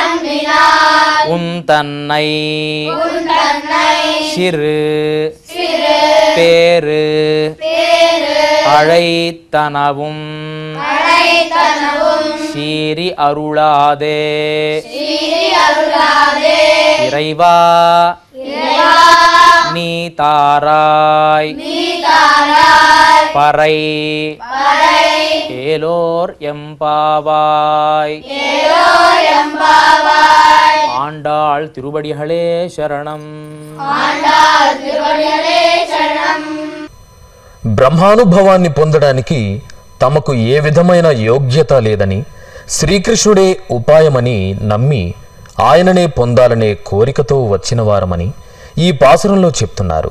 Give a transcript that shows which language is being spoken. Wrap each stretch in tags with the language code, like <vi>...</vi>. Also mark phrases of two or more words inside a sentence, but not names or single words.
<ta>உந்தன்னை சிறு பேரு அழைத்தனவும் சீரி அருளாதே இறைவா நீ தாராய் பறை ஏலோர் எம்பாவாய். ஆண்டாள் திருவடிகளே சரணம்.</ta> <te>బ్రహ్మానుభవాన్ని పొందడానికి తమకు ఏ విధమైన యోగ్యత లేదని, శ్రీకృష్ణుడే ఉపాయమని నమ్మి ఆయననే పొందాలనే కోరికతో వచ్చిన వారమని ఈ పాసురంలో చెప్తున్నారు.</te>